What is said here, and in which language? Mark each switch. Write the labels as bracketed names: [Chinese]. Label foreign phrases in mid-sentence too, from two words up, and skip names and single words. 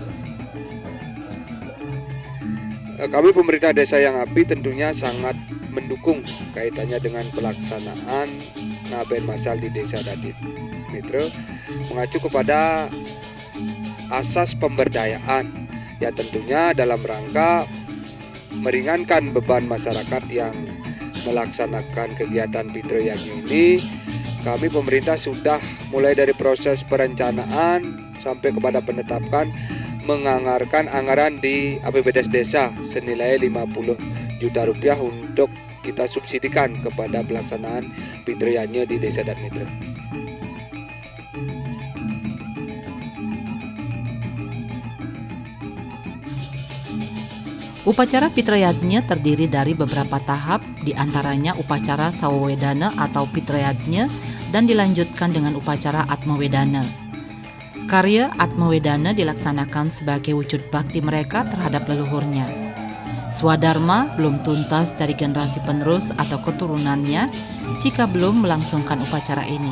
[Indonesian] Kami pemerintah desa yang api tentunya sangat mendukung kaitannya dengan pelaksanaan ngaben masal di Desa Adat Metre, mengacu kepada asas pemberdayaan, ya tentunya dalam rangka meringankan beban masyarakat yang melaksanakan kegiatan Pitra Yadnya ini. Kami pemerintah sudah mulai dari proses perencanaan sampai kepada penetapan menganggarkan anggaran di APBDes desa senilai 50 juta rupiah untuk kita subsidikan kepada pelaksanaan Pitra Yadnya di Desa Adat Metre. Upacara Pitra Yadnya terdiri dari beberapa tahap, diantaranya upacara Sawawedana atau Pitra Yadnya dan dilanjutkan dengan upacara Atmawedana. Karya Atmawedana dilaksanakan sebagai wujud bakti mereka terhadap leluhurnya. Swadharma belum tuntas dari generasi penerus atau keturunannya jika belum melangsungkan upacara ini.